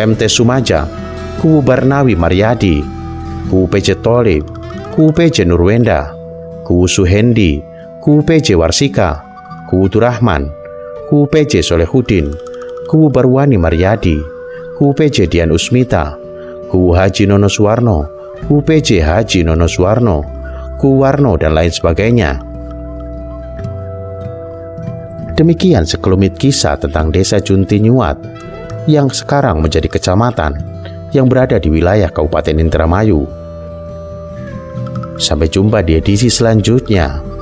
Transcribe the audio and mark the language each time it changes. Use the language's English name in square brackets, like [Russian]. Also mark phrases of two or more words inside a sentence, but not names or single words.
[Indonesian] MT Sumaja, Kuwu Barnawi Maryadi, Kuwu PJ Tolib, Kuwu PJ Nurwenda, Kuwu Suhendi, Kuwu PJ Warsika, Kuwu Turahman, Kuwu PJ Solehudin, Kuwu Barwani Maryadi, Kuwu PJ Dian Usmita, Kuwu Haji Nono Suwarno, Kuwu PJ Haji Nono Suwarno, Kuwu Warno, dan lain sebagainya. Demikian sekelumit kisah tentang Desa Junti Nyuat yang sekarang menjadi kecamatan yang berada di wilayah Kabupaten Indramayu. Sampai jumpa di edisi selanjutnya.